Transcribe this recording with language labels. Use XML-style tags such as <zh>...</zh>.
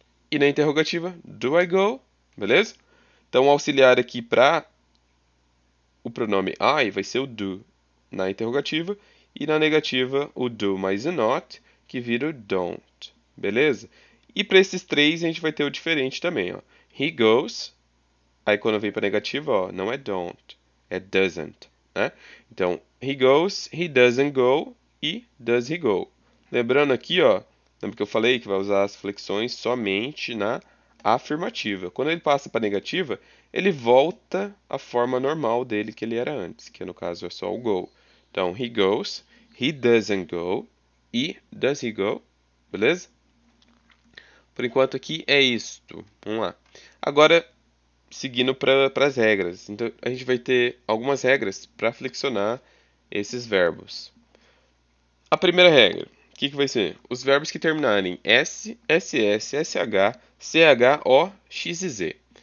<pt>E na interrogativa,</pt> <en>do I go?</en> <pt>Beleza? Então o auxiliar aqui para o pronome I vai ser o do na interrogativa e na negativa o do mais o not, que vira o don't. Beleza? E para esses três a gente vai ter o diferente também, ó. He goes, aí quando vem para negativa, ó, não é don't, é doesn't, né?</pt> <en>Então, he goes, he doesn't go e does he go.</en> <pt>Lembrando aqui, ó, lembra que eu falei que vai usar as flexões somente na afirmativa. Quando ele passa para negativa, ele volta à forma normal dele que ele era antes, que no caso é só o go.</pt> <en>Então, he goes, he doesn't go e does he go, beleza?</en> <pt>Por enquanto aqui é isto. Vamos lá. Agora, seguindo para as regras. Então, a gente vai ter algumas regras para flexionar esses verbos. A primeira regra, o que vai ser? Os verbos que terminarem em S, SS, SH, CH, O, X e Z.</pt>